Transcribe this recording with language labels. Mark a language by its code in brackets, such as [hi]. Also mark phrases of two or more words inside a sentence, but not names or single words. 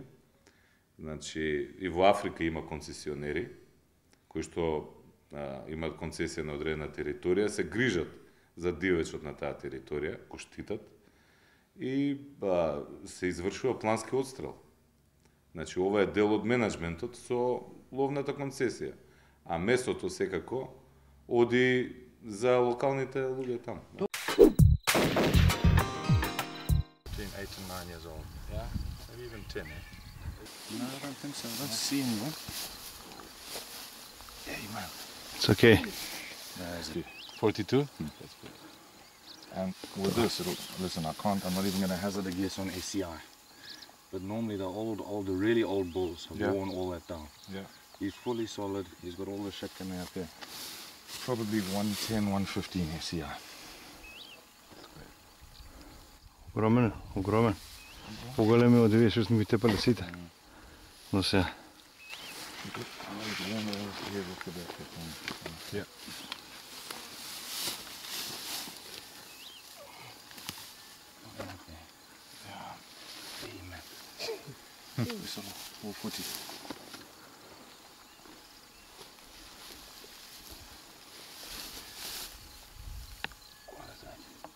[mk] Значи, и во Африка има концесионери, кои што имаат концесија на одредена територија, се грижат за дивечот на таа територија, го штитат и се извршува плански одстрел. Значи, ова е дел од менеджментот со ловната концесија. А месото секако оди за локалните луѓе таму. [en] Between 8 and 9 years old. Yeah? Maybe even 10, eh? No, I don't think so. I don't see anyone. Yeah, you might. It's okay. No, it's good. 42? That's good. And with this, listen, I'm not even going to hazard a guess on ACI. But normally the really old bulls have worn all that down. Yeah. He's fully solid. He's got all the shit coming out there. Probably 110, 115 ACI. [mk] Огромен, огромен. По-големи од овие што сме ги тепале сите. Но се. [en] Yeah. All 40. What is that?